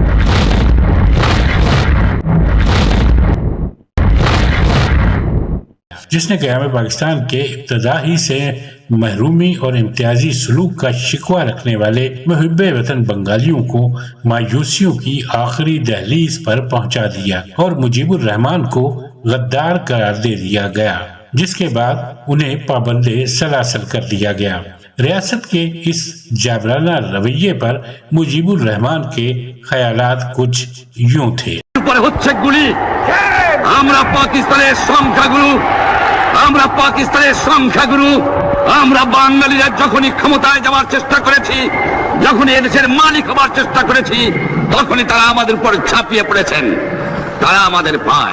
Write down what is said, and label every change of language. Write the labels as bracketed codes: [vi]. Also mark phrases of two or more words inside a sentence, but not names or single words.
[ur] جس نے قیام پاکستان کے ابتدا ہی سے محرومی اور امتیازی سلوک کا شکوہ رکھنے والے محب وطن بنگالیوں کو مایوسیوں کی آخری دہلیز پر پہنچا دیا اور مجیب الرحمان کو غدار قرار دے دیا گیا، جس کے بعد انہیں پابند سلاسل کر دیا گیا۔ ریاست کے اس جابرانہ رویے پر مجیب الرحمان کے خیالات کچھ یوں تھے۔ [bn] পাকিস্তানের সংখ্যাগুরু আমরা বাঙালিরা যখনই ক্ষমতায় যাওয়ার চেষ্টা করেছি, যখনই এদেশের মালিক হবার চেষ্টা করেছি, তখনই তারা আমাদের উপর ঝাঁপিয়ে পড়েছেন। তারা আমাদের ভাই।